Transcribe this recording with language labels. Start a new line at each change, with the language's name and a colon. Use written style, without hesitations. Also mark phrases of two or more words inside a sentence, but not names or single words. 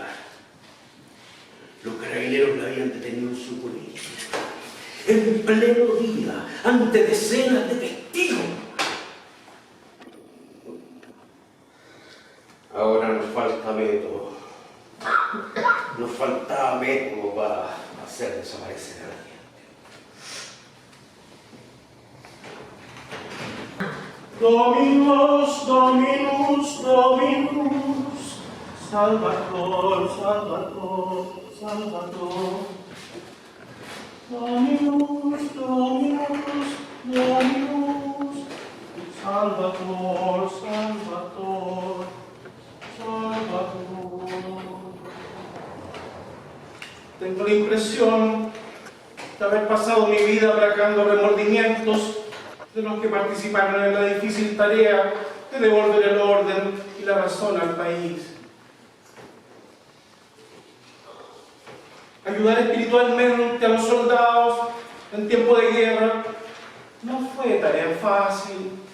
Spanish: Los carabineros la habían detenido en su colegio, en pleno día, ante decenas de testigos. Ahora nos falta método. Nos faltaba método para hacer desaparecer a la gente.
Latin: Dominus, Dominus, Dominus, Salvator, Salvator, Salvator. Dominus, Dominus, Dominus, Salvator, Salvator, Salvator.
Spanish: Tengo la impresión de haber pasado mi vida aplacando remordimientos de los que participaron en la difícil tarea de devolver el orden y la razón al país. Ayudar espiritualmente a los soldados en tiempo de guerra no fue tarea fácil.